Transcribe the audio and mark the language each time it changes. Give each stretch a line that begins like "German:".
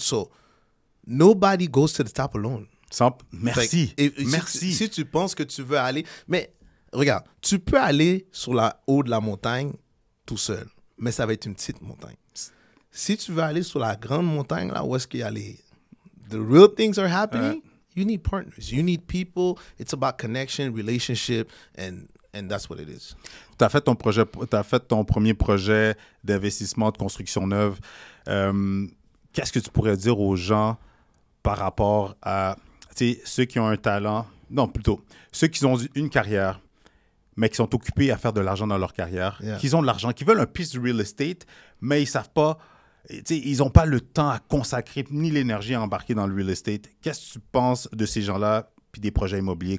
English: So, nobody goes to the top alone.
French: Merci. Merci. Si tu penses que tu veux aller... Mais regarde, tu peux aller sur la haut de la montagne tout seul, mais ça va être une petite montagne. Si tu veux aller sur la grande montagne, là où est-ce qu'il y a
English: the real things are happening, you need partners. You need people. It's about connection, relationship, and that's what it is.
French: Tu as fait ton premier projet d'investissement de construction neuve. Qu'est-ce que tu pourrais dire aux gens par rapport à ceux qui ont un talent, non, plutôt, ceux qui ont une carrière, mais qui sont occupés à faire de l'argent dans leur carrière, qui ont de l'argent, qui veulent un piece de real estate, mais ils savent pas, ils n'ont pas le temps à consacrer ni l'énergie à embarquer dans le real estate. Qu'est-ce que tu penses de ces gens-là puis des projets immobiliers?